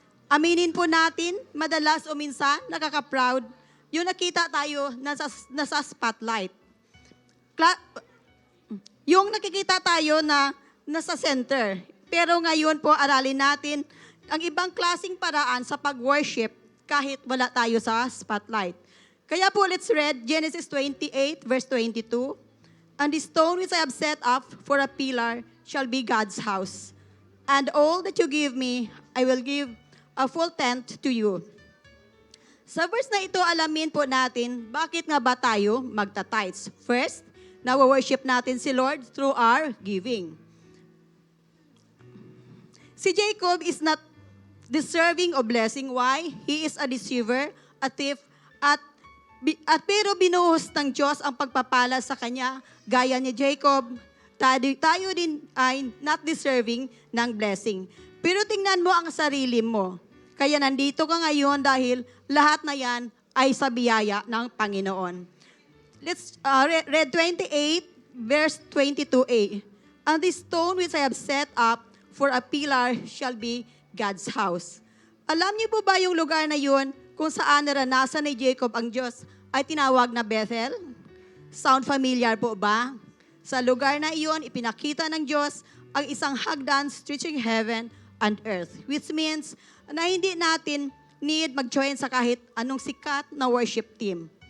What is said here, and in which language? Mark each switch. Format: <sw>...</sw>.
<tl>Aminin po natin, madalas o minsan, nakaka-proud, yung nakita tayo nasa spotlight. Yung nakikita tayo na nasa center. Pero ngayon po, aralin natin ang ibang klaseng paraan sa pag-worship kahit wala tayo sa spotlight. Kaya po,</tl> <en>let's read Genesis 28, verse 22. And the stone which I have set up for a pillar shall be God's house. And all that you give me, I will give a full tenth to you.</en> <tl>Sa verse na ito, alamin po natin, bakit nga ba tayo magta-tithes?</tl> <en>First,</en> <tl>nawa-worship natin si</tl> <en>Lord through our giving. Si Jacob is not deserving of blessing. Why? He is a deceiver, a thief,</en> <tl>at pero binuhos ng Diyos ang pagpapala sa kanya, gaya ni Jacob, tayo din ay</tl> <en>not deserving</en> <tl>ng blessing. Pero tingnan mo ang sarili mo. Kaya nandito ka ngayon dahil lahat na yan ay sa biyaya ng Panginoon.</tl> <en>Let's read 28, verse 22a. And the stone which I have set up for a pillar shall be God's house.</en> <tl>Alam niyo po ba yung lugar na yun kung saan naranasan ni Jacob ang Diyos ay tinawag na Bethel? Sound familiar po ba? Sa lugar na iyon, ipinakita ng Diyos ang isang hagdan</tl> <en>stretching heaven and earth.</en> <tl>Which means na hindi natin need mag-join sa kahit anong sikat na worship team.</tl>